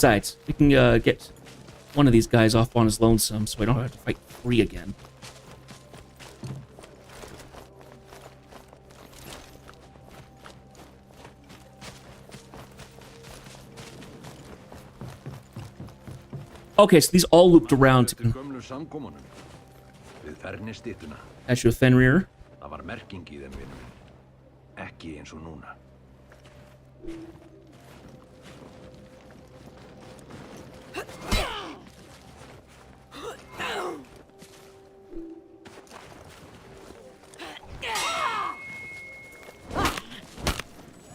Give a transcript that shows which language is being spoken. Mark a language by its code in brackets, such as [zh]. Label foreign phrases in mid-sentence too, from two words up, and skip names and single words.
[en] Besides, we can get one of these guys off on his lonesome so I don't have to fight 3 again. Okay, so these all looped around to [is] Gömlu samkomunum. Við fernistyttuna. [en] catch you a Fenrir. [is] Það var merking í þeim vinur minn. Ekki eins og núna. [en] Need